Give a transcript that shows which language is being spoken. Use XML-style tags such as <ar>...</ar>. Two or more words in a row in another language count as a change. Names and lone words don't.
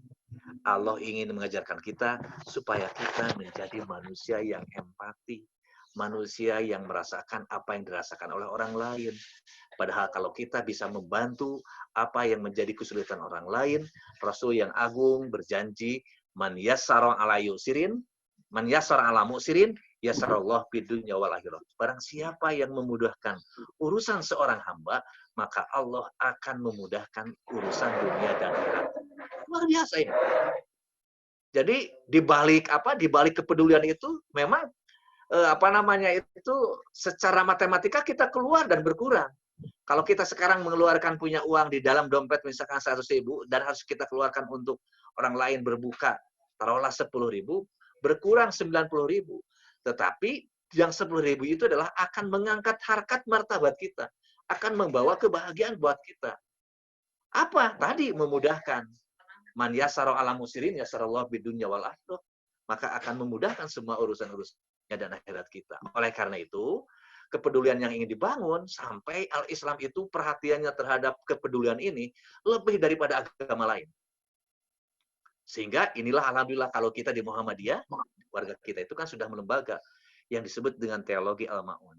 <id>Allah ingin mengajarkan kita supaya kita menjadi manusia yang empati. Manusia yang merasakan apa yang dirasakan oleh orang lain. Padahal kalau kita bisa membantu apa yang menjadi kesulitan orang lain, Rasul yang agung berjanji,</id> <ar>من يسر على يسير، من يسر على معسر، يسر الله بالدنيا والآخرة.</ar> <id>Barang siapa yang memudahkan urusan seorang hamba, maka Allah akan memudahkan urusan dunia dan akhirat. Luar biasa ini. Jadi di balik kepedulian itu memang itu secara matematika kita keluar dan berkurang. Kalau kita sekarang mengeluarkan punya uang di dalam dompet misalkan 100.000 dan harus kita keluarkan untuk orang lain berbuka, taruhlah 10.000, berkurang 90.000. Tetapi yang 10.000 itu adalah akan mengangkat harkat martabat kita, akan membawa kebahagiaan buat kita. Apa? Tadi memudahkan.</id> <ar>من يسر على معسر يسر الله بالدنيا والآخرة.</ar> <id>Maka akan memudahkan semua urusan-urusannya dan akhirat kita. Oleh karena itu, kepedulian yang ingin dibangun sampai al-Islam itu perhatiannya terhadap kepedulian ini lebih daripada agama lain. Sehingga inilah alhamdulillah kalau kita di Muhammadiyah, warga kita itu kan sudah melembaga yang disebut dengan teologi al-ma'un.</id>